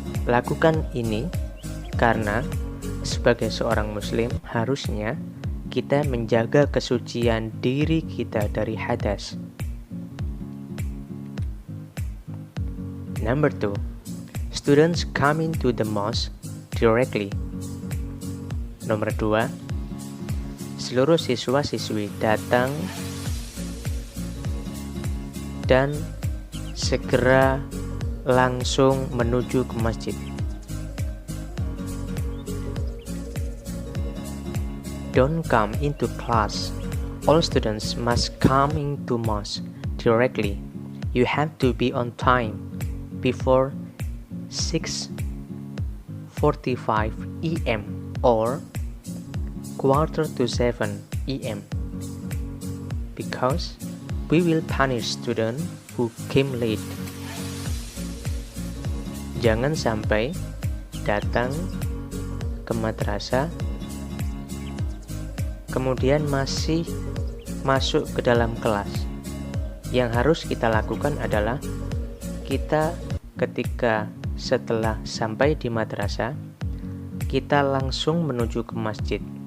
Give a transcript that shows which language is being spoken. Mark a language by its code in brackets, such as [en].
[id] Lakukan ini karena sebagai seorang muslim harusnya kita menjaga kesucian diri kita dari hadas. [en] Number 2. Students coming to the mosque directly. [id] Nomor 2. Seluruh siswa-siswi datang dan segera langsung menuju ke masjid. [en] Don't come into class. All students must come into mosque directly. You have to be on time before 6:45 AM or 6:45 AM because we will punish students who came late. [id] Jangan sampai datang ke madrasah kemudian masih masuk ke dalam kelas. Yang harus kita lakukan adalah kita ketika setelah sampai di madrasah, kita langsung menuju ke masjid.